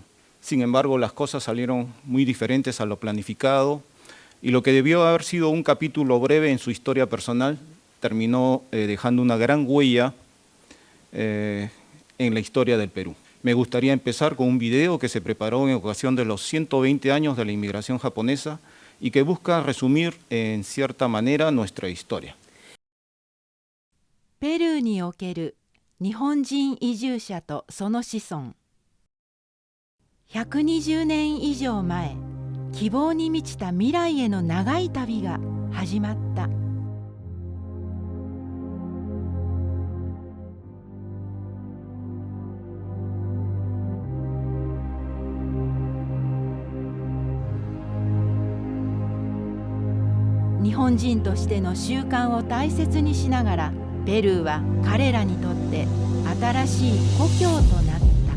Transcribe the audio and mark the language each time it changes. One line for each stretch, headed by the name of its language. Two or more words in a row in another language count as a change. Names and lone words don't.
Spanish: Sin embargo, las cosas salieron muy diferentes a lo planificado y lo que debió haber sido un capítulo breve en su historia personal terminó dejando una gran huella en la historia del Perú. Me gustaría empezar con un video que se preparó en ocasión de los 120 años de la inmigración japonesa y que busca resumir en cierta manera nuestra historia.
Japanese: ペルーにおける日本人移住者とその子孫。120年以上前、希望に満ちた未来への長い旅が始まった。日本人としての習慣を大切にしながら、ペルーは彼らにとって新しい故郷となった。